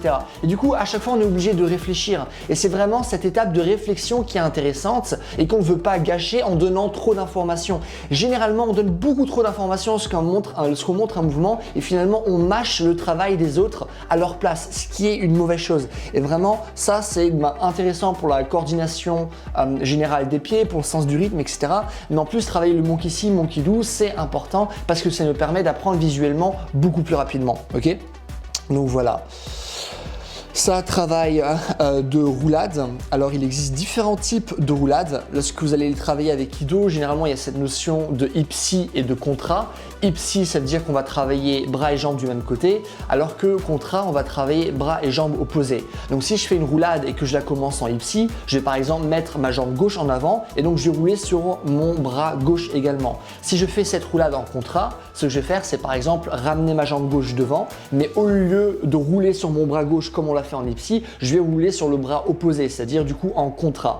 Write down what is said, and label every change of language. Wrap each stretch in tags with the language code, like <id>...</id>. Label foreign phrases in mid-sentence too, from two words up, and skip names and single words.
<fr>Et du coup, à chaque fois, on est obligé de réfléchir et c'est vraiment cette étape de réflexion qui est intéressante et qu'on ne veut pas gâcher en donnant trop d'informations. Généralement, on donne beaucoup trop trop d'informations lorsqu'on montre un mouvement et finalement on mâche le travail des autres à leur place, ce qui est une mauvaise chose. Et vraiment, ça c'est intéressant pour la coordination générale des pieds, pour le sens du rythme, etc. Mais en plus, travailler le</fr> <en>monkey see, monkey do,</en> <fr>c'est important parce que ça nous permet d'apprendre visuellement beaucoup plus rapidement. Ok? Donc voilà. Ça travaille de roulade. Alors il existe différents types de roulade. Lorsque vous allez travailler avec Ido, généralement il y a cette notion de ipsi et de contra. Ipsi, ça veut dire qu'on va travailler bras et jambes du même côté, alors que contra, on va travailler bras et jambes opposés. Donc si je fais une roulade et que je la commence en ipsi, je vais par exemple mettre ma jambe gauche en avant et donc je vais rouler sur mon bras gauche également. Si je fais cette roulade en contra, ce que je vais faire, c'est par exemple ramener ma jambe gauche devant, mais au lieu de rouler sur mon bras gauche comme on l'a fait en ipsi, je vais rouler sur le bras opposé, c'est-à-dire du coup en contra.</fr>